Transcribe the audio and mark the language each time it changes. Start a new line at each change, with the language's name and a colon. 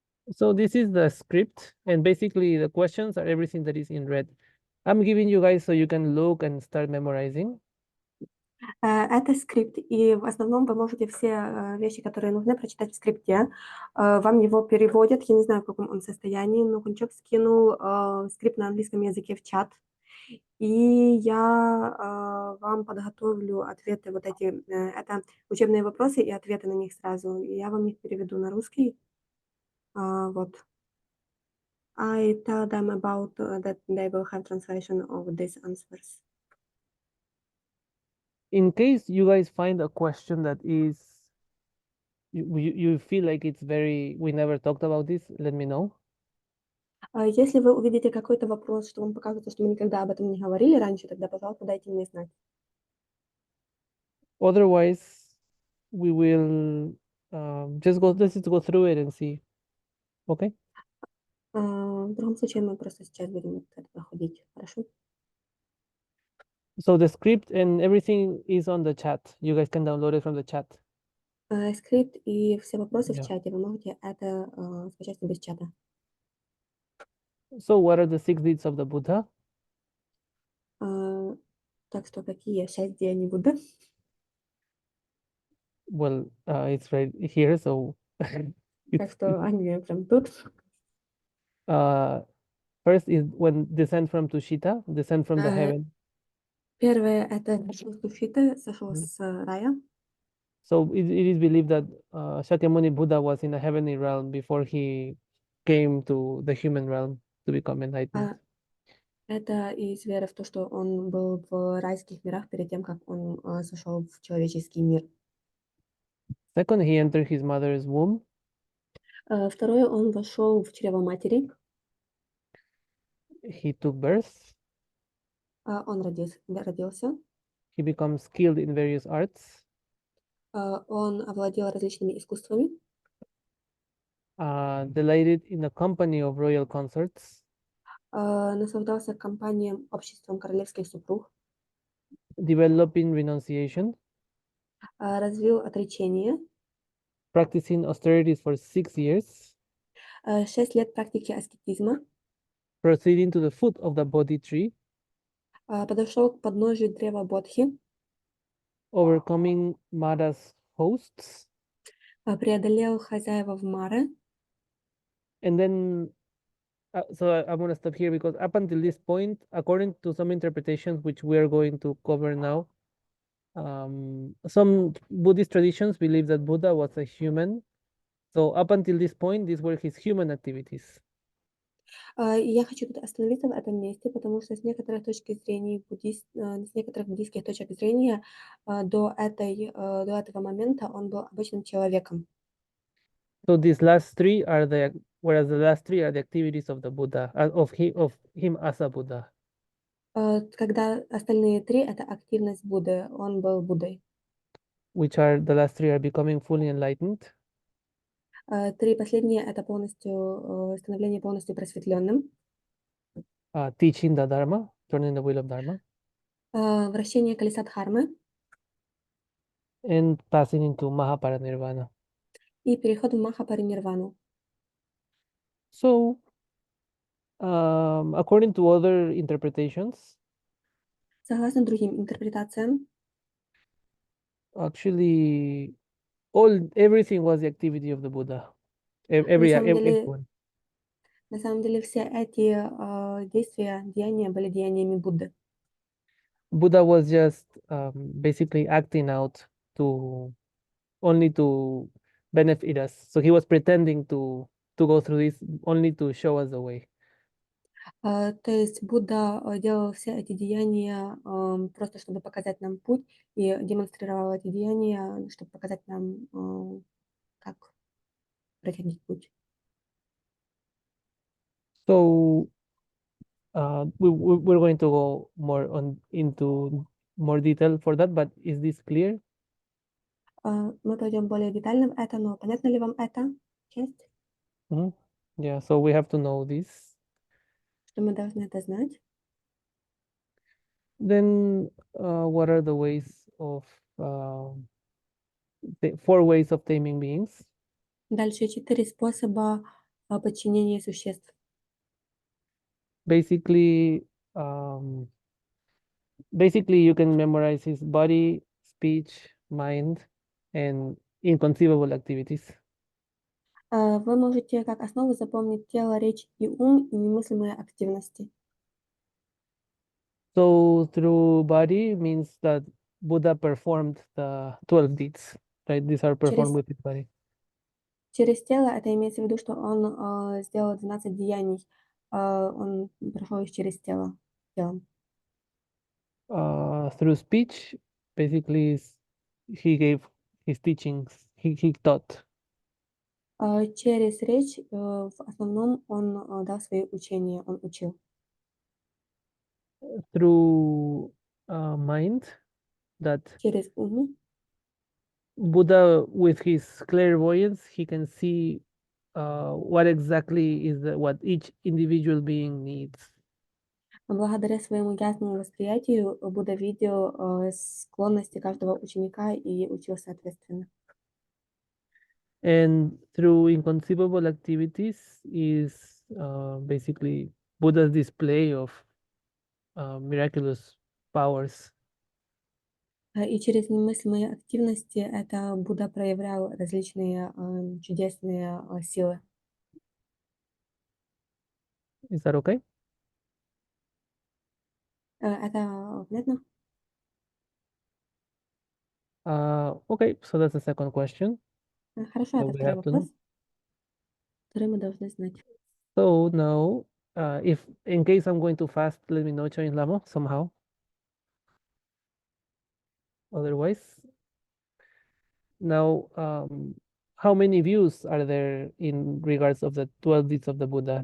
English: So this is the script, and basically the questions are everything that is in red. I'm giving you guys so you can look and start memorizing.
Russian: Это скрипт, и в основном вы можете все вещи, которые нужны, прочитать в скрипте. Вам его переводят, я не знаю, в каком он состоянии, но Кунчок скинул скрипт на английском языке в чат. И я вам подготовлю ответы, вот эти, это учебные вопросы и ответы на них сразу. И я вам их переведу на русский. Вот.
English: I tell them about that they will have translation of these answers. In case you guys find a question that is, you feel like it's we never talked about this, let me know.
Russian: Если вы увидите какой-то вопрос, что вам покажется, что мы никогда об этом не говорили раньше, тогда, пожалуйста, дайте мне знать.
English: Otherwise, we will let's just go through it and see. Okay?
Russian: В другом случае мы просто сейчас будем это проходить. Хорошо?
English: So the script and everything is on the chat. You guys can download it from the chat.
Russian: Скрипт и все вопросы в
English: Yeah.
Russian: чате, вы можете это скачать без чата.
English: So what are the 6 deeds of the Buddha?
Russian: Так что какие 6 деяний Будды?
English: Well, it's right here, so
Russian: Так что они прям тут.
English: first is when descend from Tushita, descend from the heaven.
Russian: Первое – это сошел с Туфиты, сошел с рая.
English: So it is believed that Shakyamuni Buddha was in the heavenly realm before he came to the human realm to become enlightened.
Russian: Это из веры в то, что он был в райских мирах перед тем, как он сошел в человеческий мир.
English: Second, he entered his mother's womb.
Russian: Второе, он вошел в чрево матери.
English: He took birth.
Russian: Он родился.
English: He becomes skilled in various arts.
Russian: Он овладел различными искусствами,
English: delighted in the company of royal consorts,
Russian: наслаждался компанией обществом королевских супруг,
English: developing renunciation,
Russian: развил отречение,
English: practicing austerities for 6 years,
Russian: 6 лет практики аскетизма,
English: proceeding to the foot of the Bodhi tree,
Russian: подошел к подножию древа Бодхи,
English: overcoming Mara's hosts,
Russian: преодолел хозяева в Мары.
English: and then so I'm going to stop here because up until this point, according to some interpretations which we are going to cover now, some Buddhist traditions believe that Buddha was a human. So up until this point, these were his human activities.
Russian: И я хочу тут остановиться в этом месте, потому что с некоторых точки зрения с некоторых буддийских точек зрения до этого момента он был обычным человеком.
English: So these last three are whereas the last three are the activities of the Buddha, of him as a Buddha.
Russian: Когда остальные три — это активность Будды, он был Буддой.
English: Which are the last three are becoming fully enlightened,
Russian: Три последние — это полностью становление полностью просветленным,
English: teaching the Dharma, turning the wheel of Dharma,
Russian: вращение колеса Дхармы
English: and passing into Mahaparinirvana.
Russian: и переход в Махапаринирвану.
English: So, according to other interpretations,
Russian: Согласно другим интерпретациям,
English: actually, everything was the activity of the Buddha.
Russian: на самом деле,
English: Everyone.
Russian: на самом деле все эти действия, деяния были деяниями Будды.
English: Buddha was just basically acting out only to benefit us. So he was pretending to go through this only to show us the way.
Russian: То есть Будда делал все эти деяния просто чтобы показать нам путь и демонстрировал эти деяния, чтобы показать нам, как проходить путь.
English: So we're going to go more into more detail for that, but is this clear?
Russian: Мы пойдем более детально в это, но понятна ли вам эта часть,
English: Yeah, so we have to know this.
Russian: что мы должны это знать?
English: Then what are the ways of the 4 ways of taming beings?
Russian: Дальше 4 способа подчинения существ.
English: Basically, you can memorize his body, speech, mind, and inconceivable activities.
Russian: Вы можете как основу запомнить тело, речь и ум, и немыслимые активности.
English: So through body means that Buddha performed the 12 deeds, right? These are performed with his body.
Russian: Через тело это имеется в виду, что он сделал 12 деяний, он прошел их через тело, телом.
English: Through speech, basically he gave his teachings, he taught.
Russian: Через речь в основном он дал свои учения, он учил.
English: Through mind, that
Russian: Через ум.
English: Buddha, with his clairvoyance, he can see what exactly is what each individual being needs.
Russian: Благодаря своему ясному восприятию Будда видел склонности каждого ученика и учил соответственно.
English: And through inconceivable activities is basically Buddha's display of miraculous powers.
Russian: И через немыслимые активности это Будда проявлял различные чудесные силы.
English: Is that okay?
Russian: Это понятно?
English: Okay, so that's the second question
Russian: Хорошо,
English: that
Russian: это
English: we
Russian: второй
English: have to know.
Russian: вопрос, который мы должны знать.
English: So now, if in case I'm going to fast, let me know, Choin Lamo, somehow. Otherwise, now, how many views are there in regards of the 12 deeds of the Buddha?